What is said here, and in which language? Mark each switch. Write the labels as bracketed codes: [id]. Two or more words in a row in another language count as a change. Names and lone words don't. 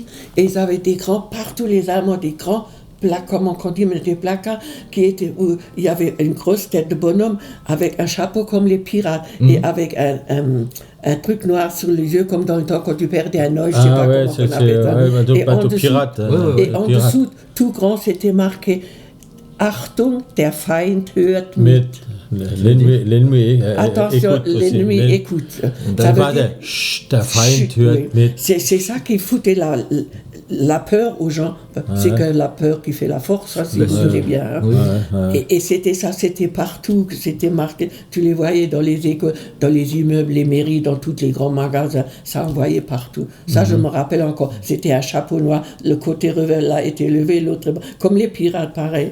[fr] Et ils avaient des grands, partout les Allemands, des grands comment on dit, mais des placards qui étaient où il y avait une grosse tête de bonhomme avec un chapeau comme les pirates et avec un truc noir sur les yeux comme dans le temps quand tu perdais un œil, je sais pas comment on appelle ça. Et en dessous, pirate, et en dessous, tout grand, c'était marqué [de] Achtung, der Feind hört mit. [fr] L'ennemi attention, l'ennemi écoute. Ça veut dire, [de] der Feind hört mit. [fr] C'est ça qui foutait la peur aux gens, c'est que la peur qui fait la force, ça si vous voulez bien. Et c'était ça, c'était partout, c'était marqué, tu les voyais dans les écoles, dans les immeubles, les mairies, dans tous les grands magasins, ça envoyait partout. Ça, je me rappelle encore, c'était un chapeau noir, le côté revers là était levé, l'autre, comme les pirates, pareil.